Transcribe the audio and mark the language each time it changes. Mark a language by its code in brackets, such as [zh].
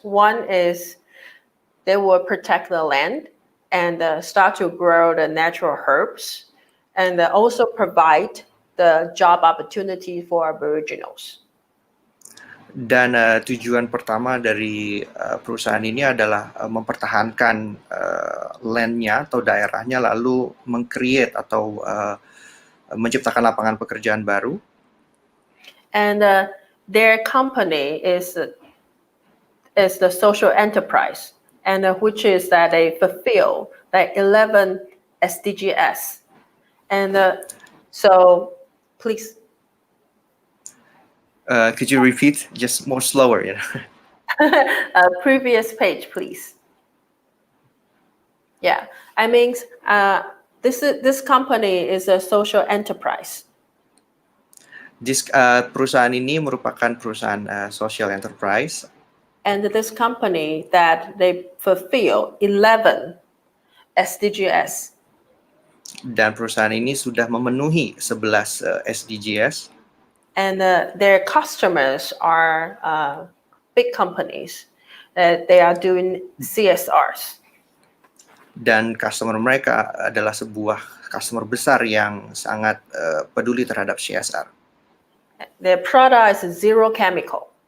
[en] One is they will protect the land and start to grow the natural herbs, and also provide the job opportunity for Aboriginals. [id] Dan tujuan pertama dari perusahaan ini adalah mempertahankan land-nya atau daerahnya, lalu meng-create atau menciptakan lapangan pekerjaan baru. [en] And their company is the social enterprise, and which is that they fulfill 11 SDGs. And so, please. Could you repeat just more slower? Previous page, please. Yeah, I mean, this company is a social enterprise. [id] Perusahaan ini merupakan perusahaan [en] social enterprise. And this company that they fulfill 11 SDGs. [id] Dan perusahaan ini sudah memenuhi 11 SDGs. [en] And their customers are big companies that they are doing CSRs. [id] Dan customer mereka adalah sebuah customer besar yang sangat peduli terhadap CSR. [en] Their product is zero chemical.